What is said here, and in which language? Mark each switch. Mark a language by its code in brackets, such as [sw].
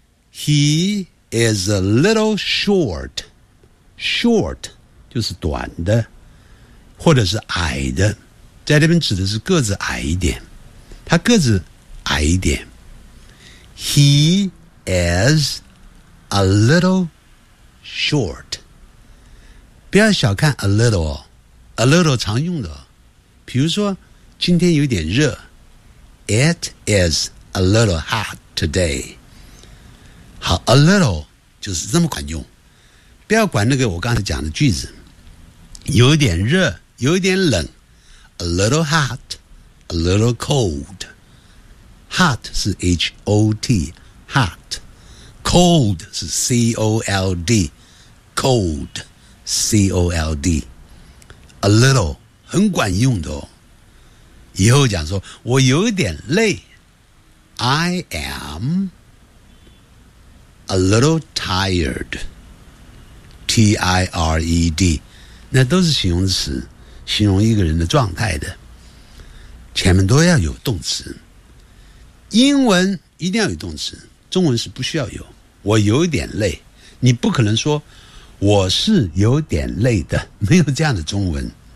[en] He is a little short, short [zh] 就是短的，或者是矮的。在这边指的是个子矮一点，他个子矮一点。 [en] He is a little short. [zh] 不要小看 a little 哦 ，a little 常用的哦。比如说今天有点热 [en] ，It is a little hot today. [zh] 好 ，a little 就是这么管用，不要管那个我刚才讲的句子，有点热，有点冷。 [en] A little hot, a little cold. Hot 是 H-O-T, hot. Cold 是 C-O-L-D, cold, C-O-L-D. [zh] A little, 很管用的哦。以后讲说，我有点累。 [en] I am a little tired, T-I-R-E-D. [zh] 那都是形容词。形容一个人的状态的，前面都要有动词。英文一定要有动词，中文是不需要有。我有点累，你不可能说我是有点累的，没有这样的中文。